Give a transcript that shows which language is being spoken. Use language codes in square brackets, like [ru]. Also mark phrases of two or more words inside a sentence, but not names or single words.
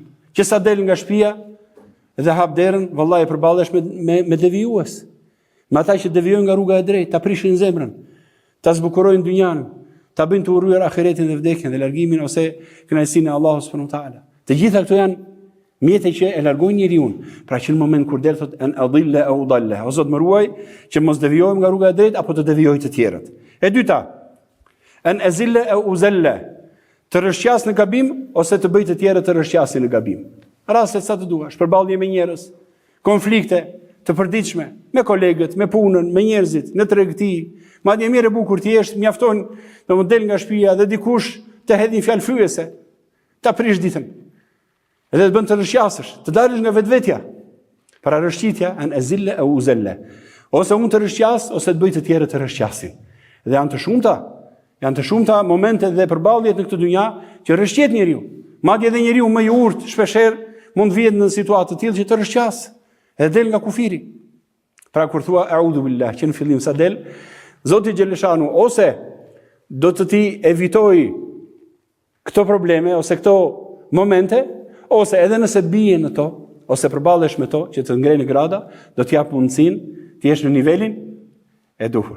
[sq] Që sa del nga shtëpia dhe hap derën, vallahi përballesh me devijues. Me ata që devijojnë nga rruga e drejtë, ta prishin zemrën, ta zbukurojnë dynjan, ta bëjnë të urryer ahiretin dhe vdekjen dhe largimin ose kënaqësinë e Allahut [ar] سبحانه وتعالى. [sq] Të gjitha këto janë mjete që e largojnë njeriu. Pra që në moment kur del thot [ar] أن أضل أو ضل, [sq] o Zot më ruaj që mos devijohem nga rruga e drejtë apo të devijoj të tjerët. E dyta, [ar] أن أزل أو أزل, [sq] të rrëshqas në gabim ose të bëj të tjerët të rrëshqasin në gabim. Rastet sa të duash, përballje me njerëz, konflikte të përditshme me kolegët, me punën, me njerëzit, në tregti. Madje mirë e bukur ti jesh, mjafton të mund del nga shtëpia dhe dikush të hedh një fjalë fyese, ta prish ditën. Edhe të bën të rrëshqasësh, të dalësh nga vetvetja. Para rrëshqitja [ar] أن أزل أو أزل. [sq] Ose unë të rrëshqas ose të bëj të tjerët të rrëshqasin. Dhe janë të shumta momente dhe përballjet në këtë dynja që rrëshqet njeriu. Madje edhe njeriu më i urtë shpeshherë mund vihet në situatë të tillë që të rrëshqas edhe del nga kufiri. Pra kur thua [ar] أعوذ بالله, [sq] që në fillim sa del, Zoti xheleshanu ose do të ti evitoj këto probleme ose këto momente, ose edhe nëse bie në to, ose përballesh me to që të ngrenë grada, do të jap mundësinë të jesh në nivelin e duhur.